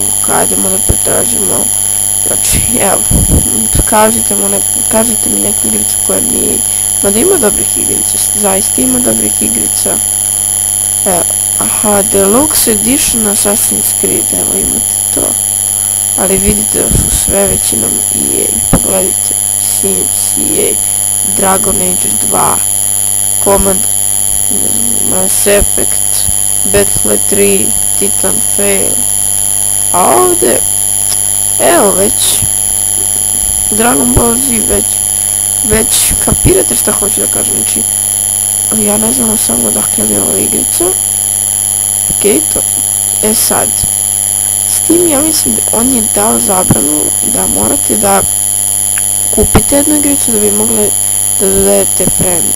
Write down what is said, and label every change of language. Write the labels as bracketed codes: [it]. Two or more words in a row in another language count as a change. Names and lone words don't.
[sr] Hajdemo da pretražimo, znači evo, kažite mi neku igricu koja nije, mada ima dobrih igrica, zaista ima dobrih igrica. Aha, Deluxe Edition Assassin's Creed, evo imate to. Ali vidite da su sve većinom EA, pogledajte, Sims, EA, Dragon Age 2, Command, Mass Effect, Battlefield 3, Titan Fail. A ovdje, evo već, Dragon Ball Z, već kapirate šta hoću da kažem, znači, ja ne znam samo dakle je ova igrica. Okej, to, sad, Steam, ja mislim da on je dao zabranu da morate da kupite jednu igricu da bi mogli da dodajete frenda.